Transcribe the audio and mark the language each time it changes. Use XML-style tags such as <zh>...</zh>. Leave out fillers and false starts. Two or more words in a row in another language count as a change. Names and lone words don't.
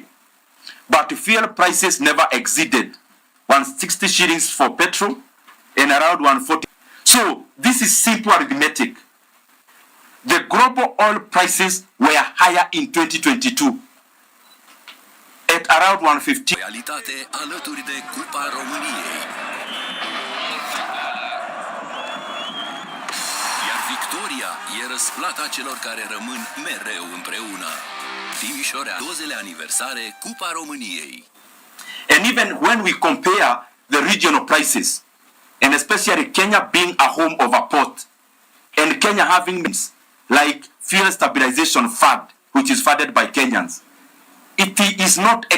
<en>But fuel prices never exceeded 160 shillings for petrol and around 140. So this is simple arithmetic. The global oil prices were higher in 2022 at around 150.</en> <ro>Realitate alături de Cupa României. Iar victoria e răsplata celor care rămân mereu împreună. Timișoara, 20 aniversare Cupa României.</ro> <en>And even when we compare the regional prices, and especially Kenya being a home of a port, and Kenya having means like Fuel Stabilization Fund, which is funded by Kenyans, it is not</en>